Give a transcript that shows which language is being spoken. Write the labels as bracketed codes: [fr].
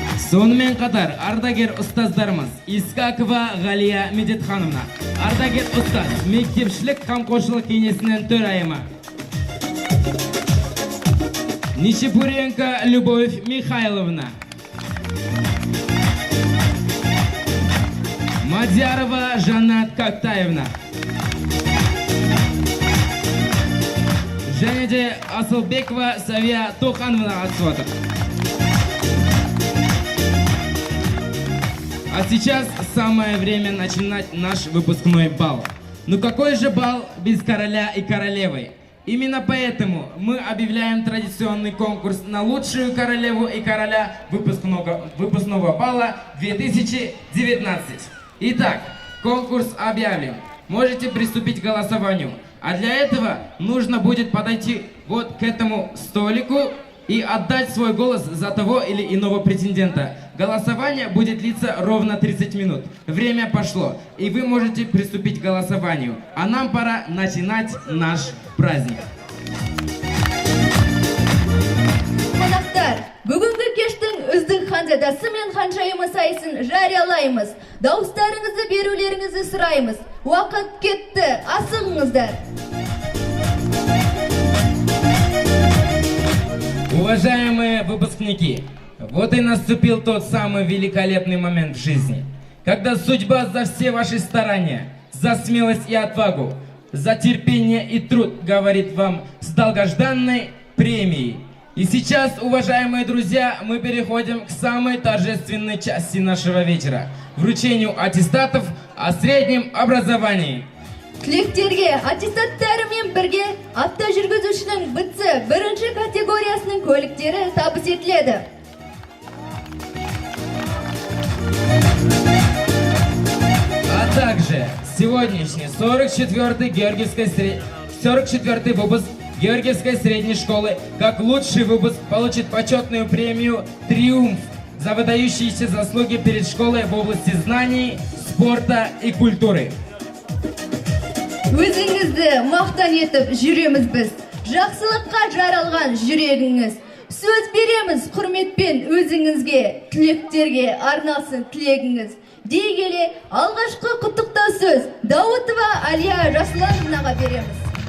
[kk] Сонымен қатар ардагер ұстаздарымыз Искакова Галия Медетхановна, ардагер ұстаз мектепшілік қамқоршылық кеңесінің төрайымы Ничепуренко Любовь Михайловна, Мадярова Жанат Коктаевна, және де Асылбекова Савия Тухановна қатысып отыр. [ru] А сейчас самое время начинать наш выпускной бал. Но какой же бал без короля и королевы? Именно поэтому мы объявляем традиционный конкурс на лучшую королеву и короля выпускного бала 2019. Итак, конкурс объявлен. Можете приступить к голосованию. А для этого нужно будет подойти вот к этому столику и отдать свой голос за того или иного претендента. Голосование будет длиться ровно 30 минут. Время пошло, и вы можете приступить к голосованию. А нам пора начинать наш праздник. [kk] Қонақтар, бүгінгі кештің үздік ханзадасы мен ханшайымы сайысын жариялаймыз. Дауыстарыңызды берулеріңізді сұраймыз. Уақыт кетті, асығыңыздар. [ru] Уважаемые выпускники, вот и наступил тот самый великолепный момент в жизни, когда судьба за все ваши старания, за смелость и отвагу, за терпение и труд говорит вам с долгожданной премией. И сейчас, уважаемые друзья, мы переходим к самой торжественной части нашего вечера – вручению аттестатов о среднем образовании. [kk] Түлектерге аттестаттарымен бірге автожүргізушінің бітсі бірінші категориясының көліктері табыс етіледі. [ru] А также сегодняшний 44-й выпуск Георгиевской средней школы как лучший выпуск получит почетную премию «Триумф» за выдающиеся заслуги перед школой в области знаний, спорта и культуры. [kk] Өзіңізді мақтан етіп жүреміз біз. Жақсылыққа жаралған жүрегіңіз. Сөз береміз құрметпен өзіңізге, түлектерге арналсын тілегіңіз. Дей келе, алғашқы құттықтау сөз Дауытова Алия Жасұлановнаға береміз.